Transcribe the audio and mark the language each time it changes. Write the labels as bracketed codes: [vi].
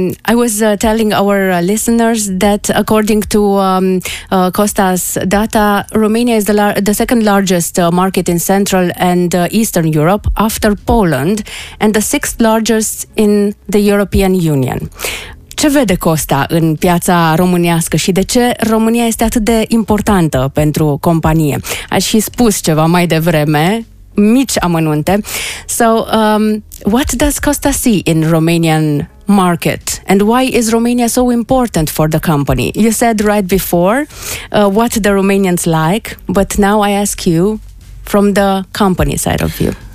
[en] I was telling our listeners that according to Costa's data, Romania is the second largest market in Central and Eastern Europe after Poland, and the sixth largest in the European Union. [ro] Ce vede Costa în piața românească și de ce România este atât de importantă pentru companie? Aș fi spus ceva mai devreme, mici amănunte. [en] So, what does Costa see in Romanian market, and why is Romania so important for the company? You said right before what the Romanians like, but now I ask you, from the company side of view.